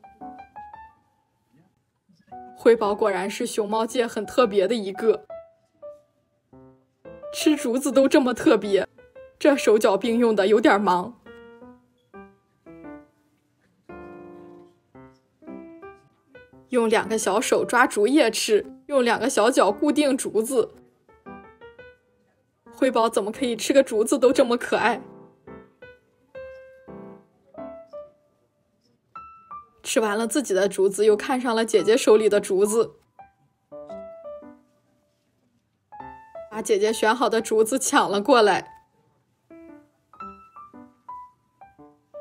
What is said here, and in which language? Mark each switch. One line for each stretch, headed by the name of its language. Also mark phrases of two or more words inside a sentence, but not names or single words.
Chinese: 輝寶果然是熊貓界很特別的一個，吃竹子都這麼特別，這手腳並用的有點忙。用兩個小手抓竹葉吃，用兩個小腳固定竹子。輝寶怎麼可以吃個竹子都這麼可愛？吃完了自己的竹子，又看上了姐姐手裡的竹子，把姐姐選好的竹子搶了過來。